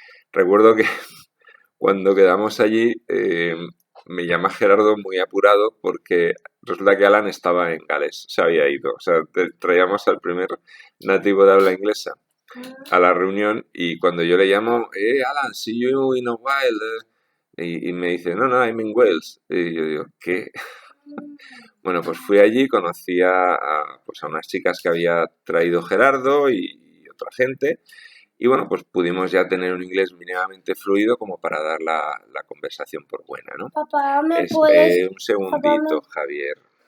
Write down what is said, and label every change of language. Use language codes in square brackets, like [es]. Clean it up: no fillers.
[es] Recuerdo que cuando quedamos allí, me llama Gerardo muy apurado porque resulta que Alan estaba en Gales, se había ido. O sea, traíamos al primer nativo de habla inglesa a la reunión y cuando yo le llamo, Alan, [en] see you in a while. [es] Y me dice, no, no, [en] I'm in Wales. [es] Y yo digo, ¿qué? Bueno, pues fui allí, conocí pues a unas chicas que había traído Gerardo y otra gente. Y bueno, pues pudimos ya tener un inglés mínimamente fluido como para dar la conversación por buena, ¿no? Papá, ¿me puedes? Un segundito, Javier.